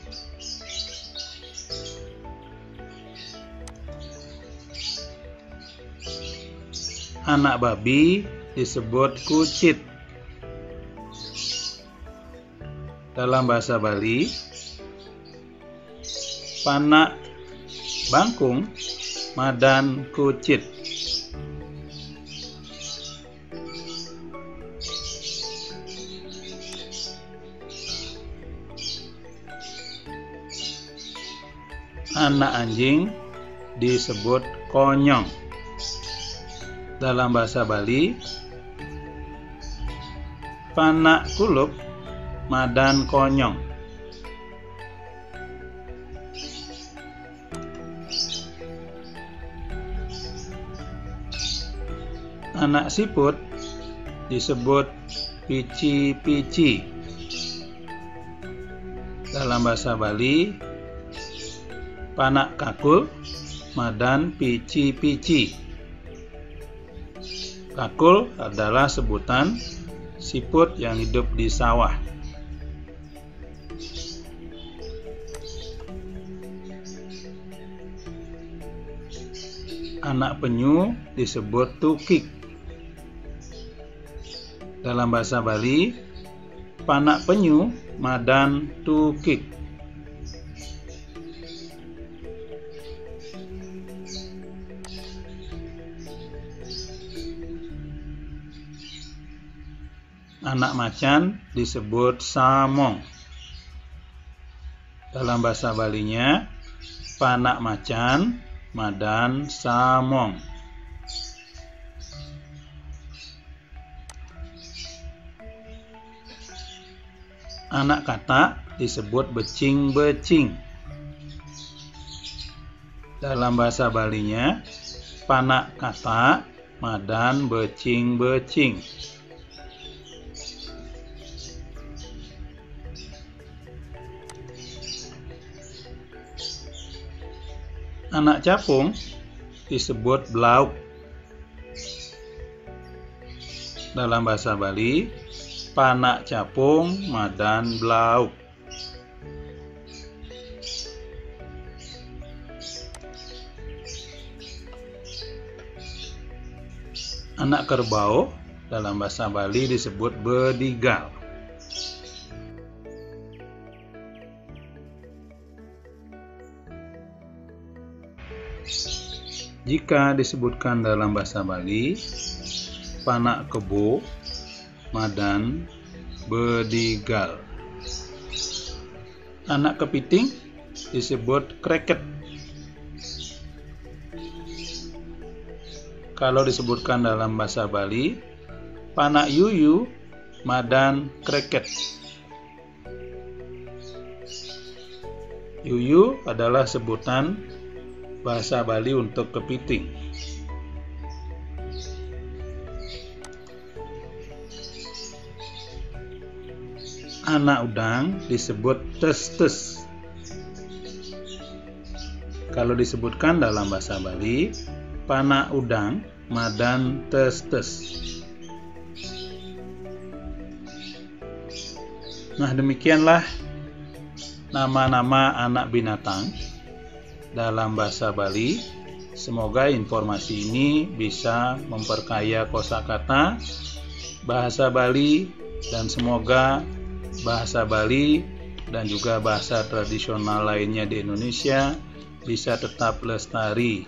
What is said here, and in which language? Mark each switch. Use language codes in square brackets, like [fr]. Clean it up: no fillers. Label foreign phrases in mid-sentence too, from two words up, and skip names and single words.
[id] Anak babi disebut kucit. Dalam bahasa Bali, [ban] panak bangkung madan kucit. [id] Anak anjing disebut konyong. Dalam bahasa Bali, [ban] panak kulup madan konyong. [id] Anak siput disebut pici-pici. Dalam bahasa Bali, [ban] panak kakul madan pici-pici. [id] Kakul adalah sebutan siput yang hidup di sawah. Anak penyu disebut tukik. Dalam bahasa Bali, [ban] panak penyu madan tukik. [id] Anak macan disebut samong. Dalam bahasa Balinya, [ban] panak macan madan samong. [id] Anak kata disebut becing-becing. Dalam bahasa Balinya, [ban] panak kata madan becing-becing. [id] Anak capung disebut blauk. Dalam bahasa Bali, [ban] panak capung madan blauk. [id] Anak kerbau dalam bahasa Bali disebut bedigal. Jika disebutkan dalam bahasa Bali, [ban] panak kebo madan bedigal. [id] Anak kepiting disebut kreket. Kalau disebutkan dalam bahasa Bali, [ban] panak yuyu madan kreket. [id] Yuyu adalah sebutan bahasa Bali untuk kepiting. Anak udang disebut tes-tes. Kalau disebutkan dalam bahasa Bali, [ban] panak udang madan tes-tes. [id] Nah, demikianlah nama-nama anak binatang dalam bahasa Bali. Semoga informasi ini bisa memperkaya kosakata bahasa Bali, dan semoga bahasa Bali dan juga bahasa tradisional lainnya di Indonesia bisa tetap lestari.